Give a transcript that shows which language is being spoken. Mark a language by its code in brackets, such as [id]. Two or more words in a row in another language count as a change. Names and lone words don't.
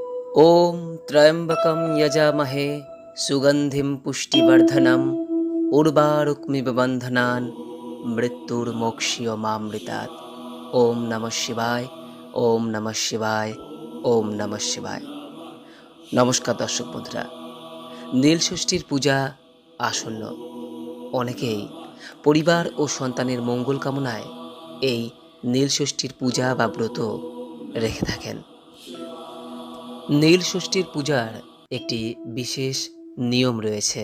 [sa] ॐ त्र्यम्बकं यजामहे सुगन्धिं पुष्टिवर्धनम् उर्वारुकमिव बन्धनान् मृत्युर्मोक्ष्यमामृतात्। ওম নমঃ শিবায়, ওম নমঃ শিবায়, ওম নমঃ শিবায়। [bn] নমস্কার দর্শক বন্ধুরা, নীলষষ্ঠীর পূজা আসন্ন। অনেকেই পরিবার ও সন্তানের মঙ্গল কামনায় এই নীলষষ্ঠীর পূজা বা ব্রত রেখে থাকেন। নীলষষ্ঠীর পূজার একটি বিশেষ নিয়ম রয়েছে।